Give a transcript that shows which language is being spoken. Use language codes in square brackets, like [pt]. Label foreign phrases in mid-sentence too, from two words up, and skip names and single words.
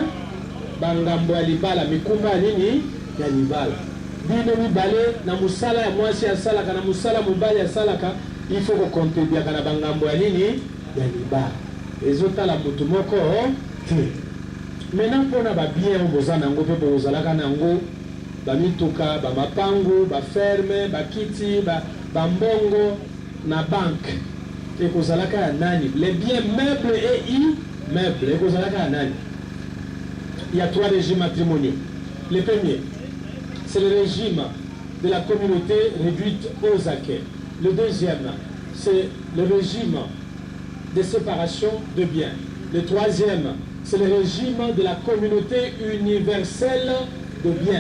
[ln] bangambo ya libala mikumba ya nini ya libala bino mibale na musala ya mwasi asalaka na musala mobali asalaka [fr] il faut [ln] kokontribuaka na bangambo ya nini ya libala ezotala motu moko te maintenant mpona babien oyo boza nango mpe bozalaka nango bamituka bamapangu baferme bakiti bambongo na banke ekozalaka ya nani [fr] les biens meubles et immeubles [ln] ekozalaka ya nani? [fr] Il y a 3 régimes matrimoniaux. Le premier, c'est le régime de la communauté réduite aux acquets. Le deuxième, c'est le régime de séparation de biens. Le troisième, c'est le régime de la communauté universelle de biens.